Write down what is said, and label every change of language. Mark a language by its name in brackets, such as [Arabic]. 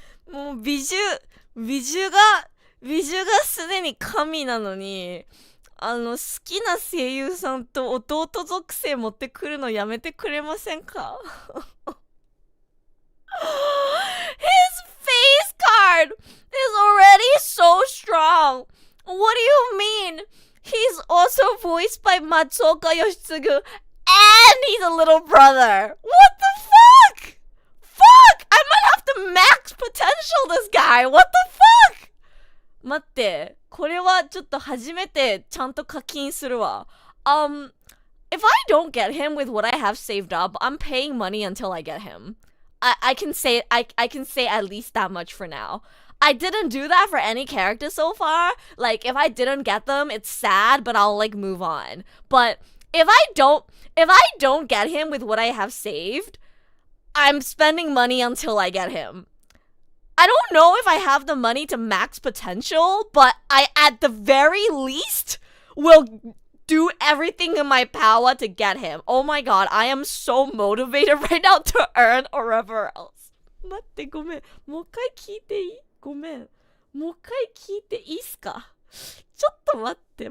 [Japanese] もう美女がすでに神なのに、好きな声優さんと弟属性持ってくるのやめてくれませんか？ [English] His face card is already so strong. What do you mean? He's also voiced by Matsuoka Yoshitsugu and he's a little brother. What the fuck? I might have to max potential this guy. What the fuck? [Japanese] 待って、これはちょっと初めてちゃんと課金するわ。 [English] If I don't get him with what I have saved up, I'm paying money until I get him. I can say at least that much for now. I didn't do that for any character so far. Like, if I didn't get them, it's sad, but I'll like move on. But if I don't get him with what I have saved, I'm spending money until I get him. I don't know if I have the money to max potential, but I at the very least will do everything in my power to get him. Oh my god, I am so motivated right now to earn wherever else. [Japanese] 待ってごめん。もう一回聞いていい？ごめん。もう一回聞いていいっすか？ちょっと待って。